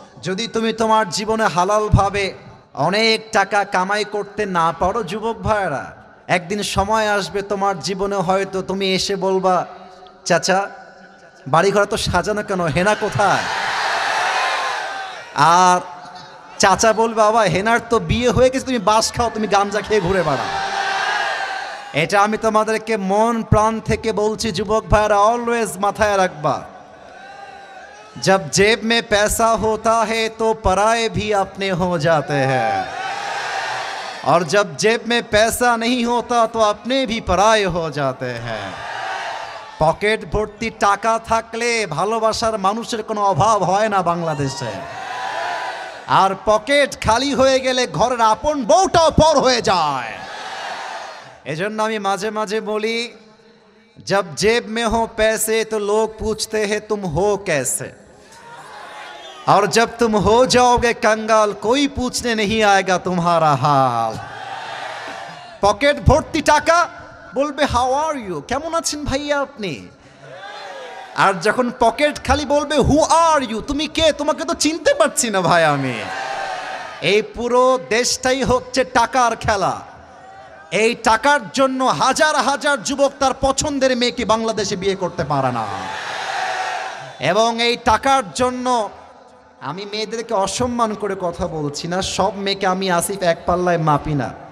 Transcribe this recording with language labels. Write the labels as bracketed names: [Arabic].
[Bangla] যদি তুমি তোমার জীবনে হালালভাবে অনেক টাকা কামাই করতে না পারো যুবক ভাইয়েরা, একদিন সময় আসবে তোমার জীবনে হয়তো তুমি এসে বলবা, চাচা বাড়িঘর তো সাজানো কেন, হেনা কোথায়? আর চাচা বলবে, বাবা হেনার তো বিয়ে হয়ে গেছে, তুমি বাস খাও, তুমি গাঞ্জা খেয়ে ঘুরে বেড়াও। এটা আমি তোমাদেরকে মন প্রাণ থেকে বলছি যুবক ভাইরা, অলওয়েজ মাথায় রাখবা, [Hindi] जब जेब में पैसा होता है तो पराए भी अपने हो जाते हैं, और जब जेब में पैसा नहीं होता तो अपने भी पराए हो जाते हैं। [Bangla] পকেট ভর্তি টাকা থাকলে ভালোবাসার মানুষের কোনো অভাব হয় না বাংলাদেশে, আর পকেট খালি হয়ে গেলে ঘরের আপন বউটাও পর হয়ে যায়। এজন্য আমি মাঝে মাঝে বলি, [Hindi] जब जेब में हो पैसे तो लोग पूछते हैं तुम हो कैसे, और जब तुम हो जाओगे कंगाल कोई पूछने नहीं आएगा तुम्हारा हाल। [Bangla] পকেট ভর্তি টাকা, বলবে [English] how are you, [Bangla] কেমন আছেন ভাইয়া আপনি, আর যখন পকেট খালি বলবে [English] who are you, [Bangla] তুমি কে, তোমাকে তো চিনতে পারছি না ভাই আমি। এই পুরো দেশটাই হচ্ছে টাকার খেলা। এই টাকার জন্য হাজার হাজার যুবক তার পছন্দের মেয়েকে বাংলাদেশে বিয়ে করতে পারে না, এবং এই টাকার জন্য আমি মেয়েদেরকে অসম্মান করে কথা বলছি না, সব মেয়েকে আমি আসিফ এক পাল্লায় মাপি না।